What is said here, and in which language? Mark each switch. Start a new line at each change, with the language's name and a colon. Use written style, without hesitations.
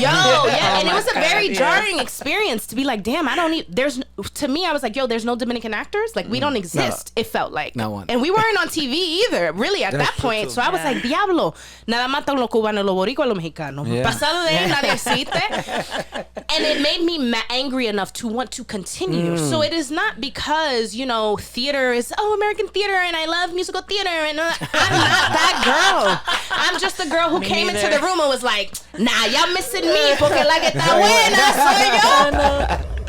English: Yo, yeah, and it was a very jarring experience to be like, damn, I don't need, to me, I was like, yo, there's no Dominican actors? Like, we don't exist, it felt like. Not one. And we weren't on TV either, really, at that point. So I was like,
Spanish: diablo, nada más están los cubanos, los boricuas, los mexicanos. Pasado de ahí, nadie existe.
English: And it made me angry enough to want to continue. So it is not because, theater is, American theater, and I love musical theater, and I'm not that girl. I'm just the girl who came into the room and was like, nah, y'all missing me,
Spanish: porque la que está buena soy yo.